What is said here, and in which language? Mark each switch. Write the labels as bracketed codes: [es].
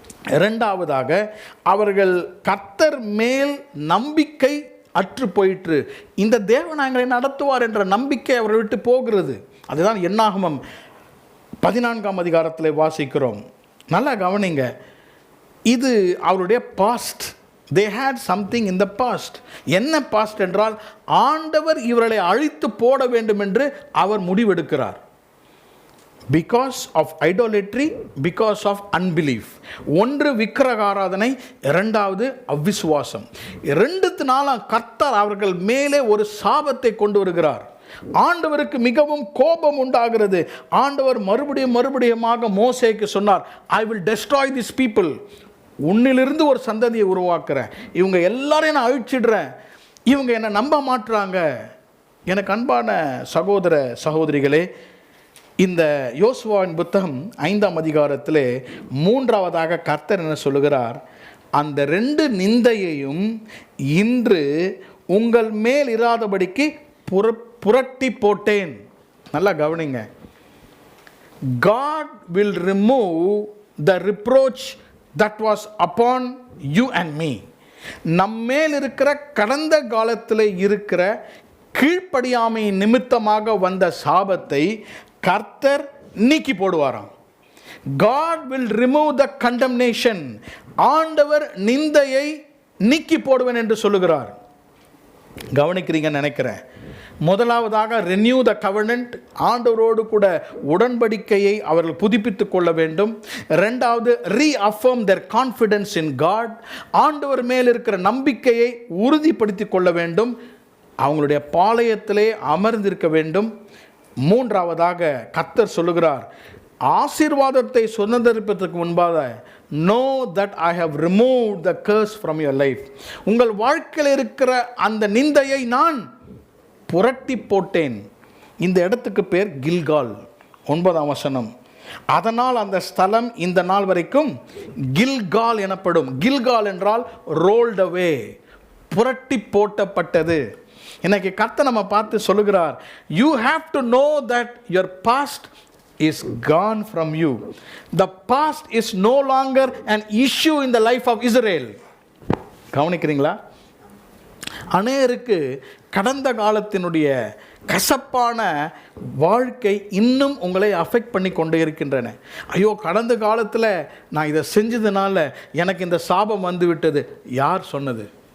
[ta] இரண்டாவதாக, அவர்கள் கர்த்தர் மேல் நம்பிக்கை அற்று போயிற்று. இந்த தேவனாங்களை நடத்துவார் என்ற நம்பிக்கை அவரை விட்டு போகிறது. அதுதான் என்னாகமம் 14ஆம் அதிகாரத்தில் வாசிக்கிறோம். நல்லா கவனிங்க, இது அவருடைய past. [en] They had something in the past. [ta] என்ன பாஸ்ட் என்றால், ஆண்டவர் இவர்களை அழித்து போட வேண்டும் என்று அவர் முடிவெடுக்கிறார். [en] Because of idolatry, because of unbelief. [ta] ஒன்று விக்கிரக ஆராதனை, இரண்டாவது அவிசுவாசம். 2த்தினால கர்த்தர் அவர்கள் மேலே ஒரு சாபத்தை கொண்டு வருகிறார். ஆண்டவருக்கு மிகவும் கோபம் உண்டாகிறது. ஆண்டவர் மறுபடியுமாக மோசேக்கு சொன்னார், [en] I will destroy these people. [ta] உன்னிலிருந்து ஒரு சந்ததியை உருவாக்குறேன். இவங்க எல்லாரையும் நான் அழிச்சிடுறேன். இவங்க என்னை நம்ப மாட்டுறாங்க. எனக்கு அன்பான சகோதர சகோதரிகளே, இந்த யோசுவாவின் புத்தகம் 5ஆம் அதிகாரத்திலே 3ஆவதாக கர்த்தர் என்ன சொல்லுகிறார்? அந்த 2 நிந்தையையும் இன்று உங்கள் மேல் இராதபடிக்கு புரட்டி போட்டேன். நல்லா கவனிங்க. [en] God will remove the reproach that was upon you and me. [ta] நம்மேல் இருக்கிற கடந்த காலத்தில் இருக்கிற கீழ்ப்படியாமை நிமித்தமாக வந்த சாபத்தை கர்த்தர் நீக்கி போடுவாராம். [en] God will remove the condemnation. [ta] ஆண்டவர் நிந்தையை நீக்கி போடுவேன் என்று சொல்லுகிறார். கவனிக்கிறீங்கன்னு நினைக்கிறேன். முதலாவதாக [en] renew the covenant. [ta] ஆண்டவரோடு கூட உடன்படிக்கையை அவர்கள் புதுப்பித்துக் கொள்ள வேண்டும். இரண்டாவது [en] reaffirm their confidence in God. [ta] ஆண்டவர் மேல் இருக்கிற நம்பிக்கையை உறுதிப்படுத்திக் கொள்ள வேண்டும். அவங்களுடைய பாளையத்திலே அமர்ந்திருக்க வேண்டும். மூன்றாவதாக கர்த்தர் சொல்லுகிறார், ஆசீர்வாதத்தை சுதந்தரிப்பதற்கு முன்பாக [en] know that I have removed the curse from your life. [ta] உங்கள் வாழ்க்கையில் இருக்கிற அந்த நிந்தையை நான் புரட்டி போட்டேன். இந்த இடத்துக்கு பேர் கில்கால். 9ஆம் வசனம். அதனால் அந்த ஸ்தலம் இந்த நாள் வரைக்கும் கில்கால் எனப்படும். கில்கால் என்றால் ரோல்ட் அவே, புரட்டி போட்டப்பட்டது. இன்னைக்கு கர்த்தர் நம்ம பார்த்து சொல்லுகிறார், [en] you have to know that your past is gone from you. The past is no longer an issue in the life of Israel. [ta] கவனிக்கிறீங்களா? அநேகருக்கு கடந்த காலத்தினுடைய கசப்பான வாழ்க்கை இன்னும் உங்களை அஃபெக்ட் பண்ணி கொண்டே இருக்கின்றன. ஐயோ, கடந்த காலத்தில் நான் இதை செஞ்சதுனால எனக்கு இந்த சாபம் வந்து விட்டது. யார் சொன்னது?